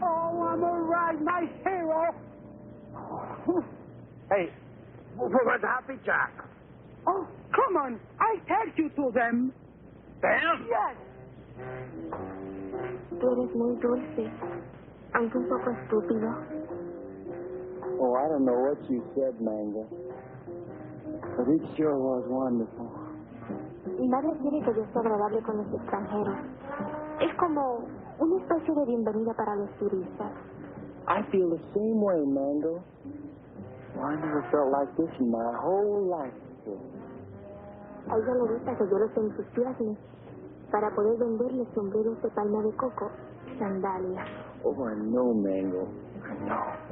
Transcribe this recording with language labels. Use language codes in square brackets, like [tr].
[en] Oh, I'm all right, my hero. Hey, where's Happy Jack? Oh, come on. I tell you to them. Them? Yes. [es] Tú eres muy dulce, aunque un poco estúpido. [en] Oh, I don't know what you said, Mango. But it sure was wonderful. [es] Nadie quiere que yo sea agradable con los extranjeros. Es como una especie de bienvenida para los turistas. [en] I feel the same way, Mango. Well, I never felt like this in my whole life. [es] negocio. A ella le gusta que yo los entusiasme para poder venderle sombreros de palma de coco y sandalias. [en] Oh, I know, Mango. I know.